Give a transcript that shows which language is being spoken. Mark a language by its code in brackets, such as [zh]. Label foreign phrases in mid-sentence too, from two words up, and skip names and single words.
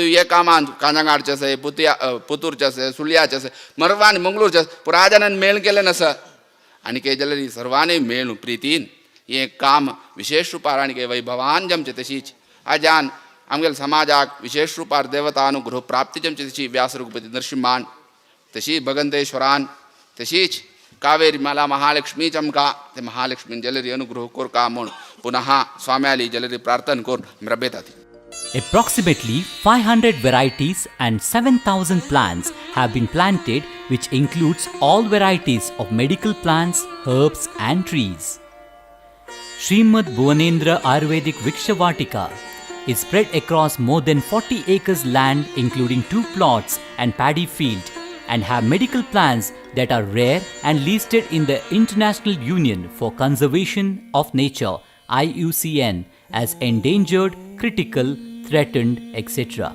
[kok] हे कामान कांजांगाडचें आसा पुतूरचें आसा सुळ्याचें आसा मरवान मंगळूरचें आसा पुराय जाणांनी मेळ केलें नासा आनी कितें जाल्यार सर्वांनी मेळ प्रितीन हें काम विशेष रुपार आनी वैभवान जमचें तशीच आज्यान आमगेल्या समाजाक विशेष रुपार देवता अनुग्रह प्राप्ती जमची तशी व्यास रघुपती नरसिंहान तशी भगंतेश्वरान तशीच कावेरी माला महालक्ष्मी चमका ते महालक्ष्मीन जलरी अनुग्रह कोरका म्हूण पुनः स्वाम्याली जलरी प्रार्थना करून रबेतात. [en] Approximately 500 varieties and 7,000 plants have been planted, which includes all varieties of medical plants, herbs and trees. Srimad Bhuvanendra Ayurvedic Vikshavatika is spread across more than 40 acres land, including 2 plots and paddy field, and have medical plants that are rare and listed in the International Union for Conservation of Nature (IUCN) as endangered, critical, threatened, etc.